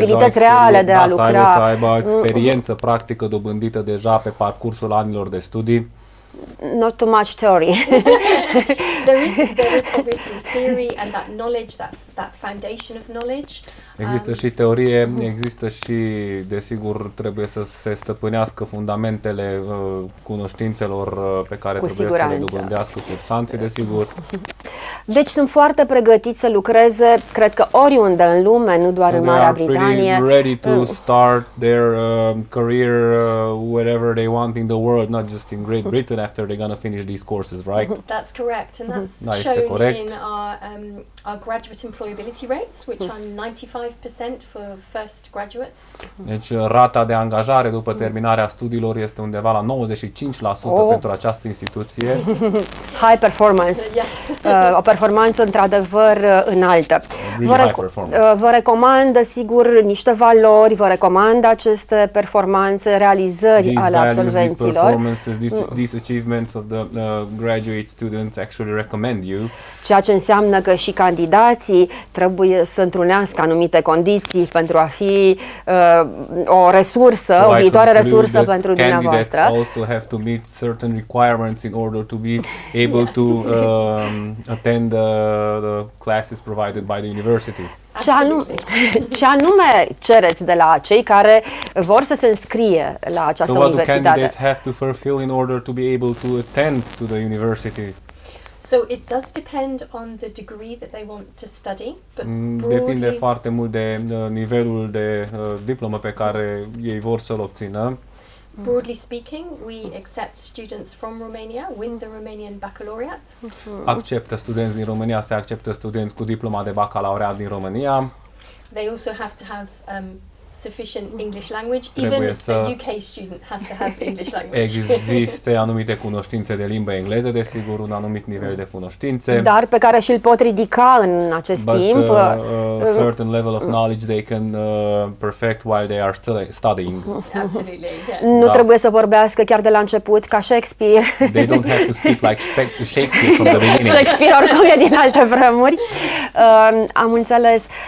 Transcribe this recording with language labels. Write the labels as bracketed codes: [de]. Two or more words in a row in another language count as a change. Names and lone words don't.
[ro] abilități reale de a lucra, să aibă experiență practică dobândită deja pe parcursul anilor de studii. [en] Not too much theory. There is obviously theory and that knowledge, that foundation of knowledge. [ro] Există și teorie, există și, desigur, trebuie să se stăpânească fundamentele cunoștințelor pe care trebuie să le dobândească cursanții, desigur. Deci sunt foarte pregătiți să lucreze, cred că oriunde în lume, nu doar în Marea Britanie. [en] So they are pretty ready to start their career wherever they want in the world, not just in Great Britain after they're going to finish these courses, right? That's correct, and that's [ro] Da, este [en] shown [ro] corect. [en] in our graduate employability rates, which are 95% for first graduates. [ro] Deci rata de angajare după terminarea studiilor este undeva la 95% pentru această instituție. [en] High performance. Yes. [ro] O performanță într-adevăr înaltă. [en] Really high performance. [ro] Vă recomandă, sigur, niște valori, vă recomandă aceste performanțe, realizări ale absolvenților. [en] These performances, these achievements of the graduate students actually recommend you. [ro] Ceea ce înseamnă că și candidații trebuie să întrunească anumite condiții pentru a fi o resursă, o viitoare resursă pentru dumneavoastră. [en] Candidates also have to meet certain requirements in order to be able to attend the classes provided by the university. [ro] Ce anume cereți de la cei care vor să se înscrie la această [en] So what do [ro] universitate? [en] candidates have to fulfill in order to be able to attend to the university? So it does depend on the degree that they want to study, but [ro] Depinde [en] broadly, [ro] foarte mult de nivelul de diplomă pe care ei vor să-l obțină. [en] broadly speaking, we accept students from Romania with the Romanian baccalaureate. [ro] Acceptă studenți din România, se acceptă studenți cu diploma de bacalaureat din România. [en] They also have to have sufficient English language. [ro] Trebuie [en] Even [ro] să [en] a UK student has to have English language. [ro] Există anumite cunoștințe de limba engleză, desigur, un anumit nivel de cunoștințe. Dar pe care și-l pot ridica în acest timp. [en] Certain level of knowledge they can perfect while they are still studying. Absolutely, yeah. [ro] Nu Da. trebuie să vorbească chiar de la început, ca Shakespeare. [en] They don't have to speak like Shakespeare from the beginning. [ro] Shakespeare oricum e din alte vremuri. Am înțeles.